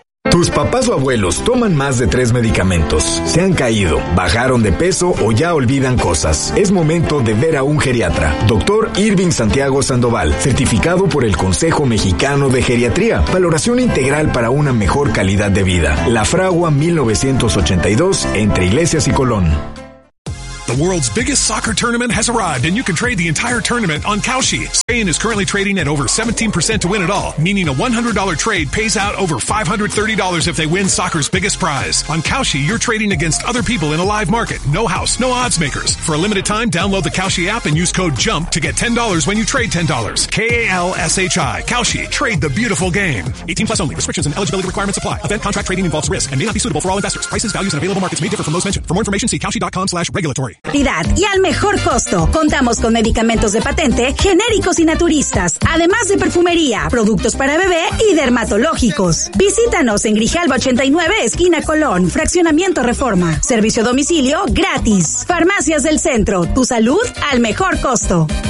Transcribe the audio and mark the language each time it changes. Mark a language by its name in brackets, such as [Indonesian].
[Spanish] Tus papás o abuelos toman más de 3 medicamentos. Se han caído, bajaron de peso o ya olvidan cosas. Es momento de ver a un geriatra. Doctor Irving Santiago Sandoval, certificado por el Consejo Mexicano de Geriatría. Valoración integral para una mejor calidad de vida. La Fragua 1982, entre Iglesias y Colón. [English] The world's biggest soccer tournament has arrived, and you can trade the entire tournament on Kalshi. Spain is currently trading at over 17% to win it all, meaning a $100 trade pays out over $530 if they win soccer's biggest prize. On Kalshi, you're trading against other people in a live market. No house, no odds makers. For a limited time, download the Kalshi app and use code JUMP to get $10 when you trade $10. K-A-L-S-H-I. Kalshi. Trade the beautiful game. 18 plus only. Restrictions and eligibility requirements apply. Event contract trading involves risk and may not be suitable for all investors. Prices, values, and available markets may differ from those mentioned. For more information, see kalshi.com/regulatory. [Spanish] Calidad y al mejor costo. Contamos con medicamentos de patente, genéricos y naturistas, además de perfumería, productos para bebé y dermatológicos. Visítanos en Grijalva 89, esquina Colón, Fraccionamiento Reforma. Servicio a domicilio gratis. Farmacias del Centro, tu salud al mejor costo.